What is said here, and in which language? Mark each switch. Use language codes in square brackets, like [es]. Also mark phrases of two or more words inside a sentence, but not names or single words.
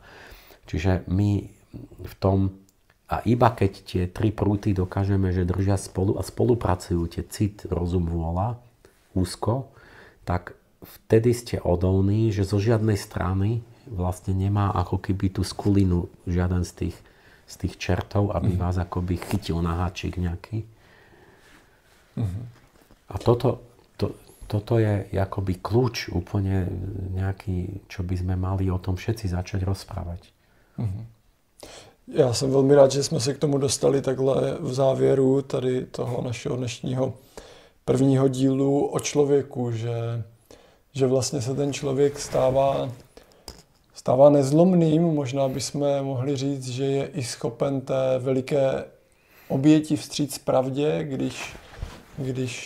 [sk] Čiže my v tom, a iba keď tie tri prúty dokážeme, že držia spolu a spolupracujú, tie cit, rozum, vôľa, úzko, tak vtedy ste odolní, že zo žiadnej strany vlastne nemá ako keby tú skulinu žiaden z tých čertov, aby vás akoby chytil na háčik nejaký. A toto je akoby kľúč úplne nejaký, čo by sme mali o tom všetci začať rozprávať. [cs] Já jsem velmi rád, že jsme se k tomu dostali takhle v závěru tady toho našeho dnešního prvního dílu o člověku, že vlastně se ten člověk stává nezlomným. Možná bychom mohli říct, že je i schopen té veliké oběti vstříc pravdě, když